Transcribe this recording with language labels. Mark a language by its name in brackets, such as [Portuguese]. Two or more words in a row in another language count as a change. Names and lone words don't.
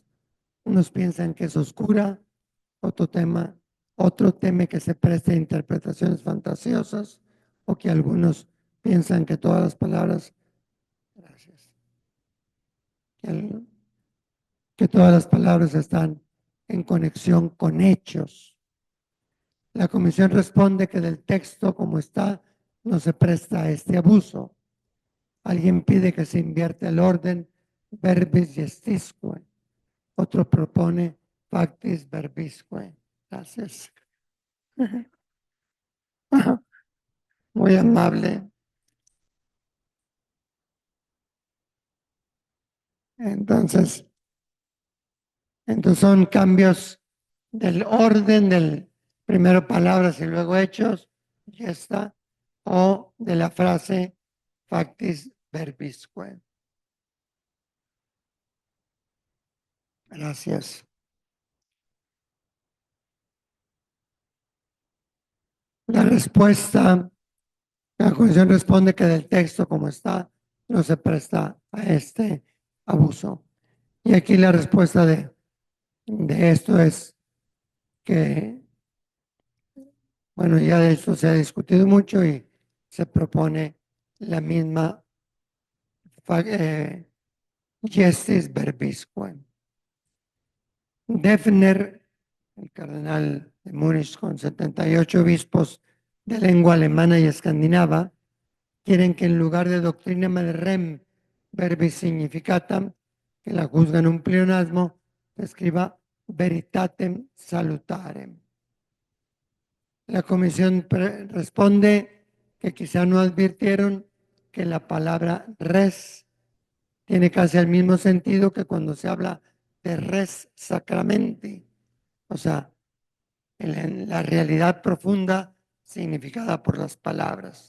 [Spanish] Unos piensan que es oscura, otro teme que se preste a interpretaciones fantasiosas, o que algunos piensan que todas las palabras, gracias, que todas las palabras están en conexión con hechos. La comisión responde que del texto como está no se presta a este abuso. Alguien pide que se invierta el orden [Latin] verbis gestisque. [Spanish] Otro propone [Latin] factis verbisque. [Spanish] Gracias. Muy amable. Entonces son cambios del orden del primero palabras y luego hechos, ya está, o de la frase [Latin] factis verbisque. [Spanish] Gracias. La respuesta, la comisión responde que del texto como está no se presta a este abuso. Y aquí la respuesta de esto es que, bueno, ya de esto se ha discutido mucho y se propone la misma [Latin] gestis verbisque. [Spanish] Defner, el cardenal de Múnich, con 78 obispos de lengua alemana y escandinava, quieren que en lugar de [Latin] doctrina ad rem verbis significatam, [Spanish] que la juzgan un pleonasmo, se escriba [Latin] veritatem salutarem. [Spanish] La comisión responde que quizá no advirtieron que la palabra res tiene casi el mismo sentido que cuando se habla de [Latin] res sacramenti, [Spanish] o sea, en la realidad profunda significada por las palabras.